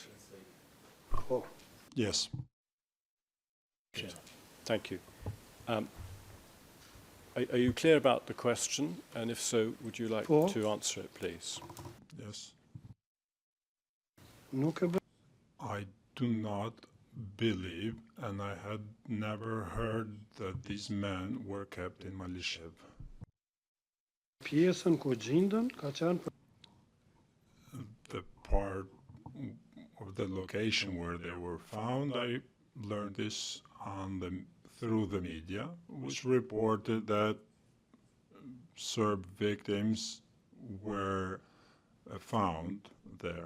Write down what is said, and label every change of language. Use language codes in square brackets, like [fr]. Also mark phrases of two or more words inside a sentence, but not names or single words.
[en] Oh. Yes. Thank you. Are you clear about the question? And if so, would you like For? to answer it, please? Yes. [sq] Nuk e bë- [en] I do not believe, and I had never heard that these men were kept in Malishev. [sq] pjesën ku gjindën ka qenë për [en] The part of the location where they were found, I learned this through the media, which reported that Serb victims were found there.